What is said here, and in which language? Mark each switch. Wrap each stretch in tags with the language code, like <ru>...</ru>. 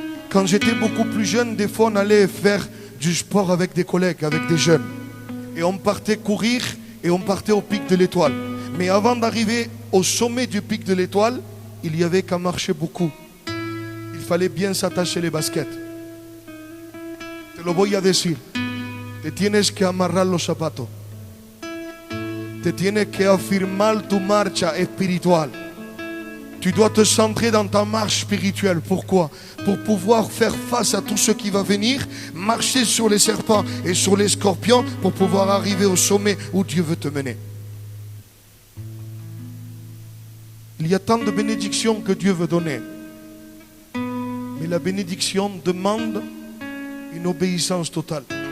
<fr>Quand j'étais beaucoup plus jeune, des fois on allait faire du sport avec des collègues, avec des jeunes. Et on partait courir et on partait au pic de l'Étoile. Mais avant d'arriver au sommet du pic de l'Étoile, il y avait qu'à marcher beaucoup. Il fallait bien s'attacher les baskets.</fr> <es>Te lo voy a decir. Te tienes que amarrar los zapatos. Te tienes que afirmar tu marcha espiritual.</es> <fr>Tu dois te centrer dans ta marche spirituelle. Pourquoi? Pour pouvoir faire face à tout ce qui va venir, marcher sur les serpents et sur les scorpions pour pouvoir arriver au sommet où Dieu veut te mener. Il y a tant de bénédictions que Dieu veut donner. Mais la bénédiction demande une obéissance totale.</fr>